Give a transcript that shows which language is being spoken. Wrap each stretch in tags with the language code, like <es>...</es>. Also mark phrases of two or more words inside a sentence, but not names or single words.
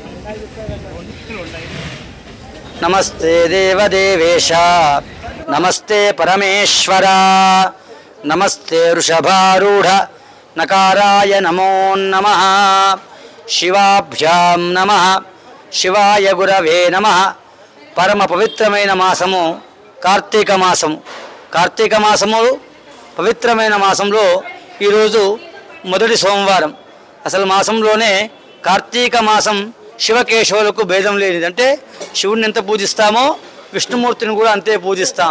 <sa>नमस्ते देवदेवेश नमस्ते परमेश्वर नमस्ते वृषभारूढ़ नकाराय नमो नमः शिवाभ्यां नमः शिवाय गुरवे नमः</sa> <te>परम पवित्रమైన మాసము కార్తీక మాసము పవిత్రమైన మాసంలో ఈరోజు మొదటి సోమవారం. అసలు మాసంలోనే కార్తీక మాసం శివకేశవులకు భేదం లేనిది. అంటే శివుడిని ఎంత పూజిస్తామో విష్ణుమూర్తిని కూడా అంతే పూజిస్తాం.</te>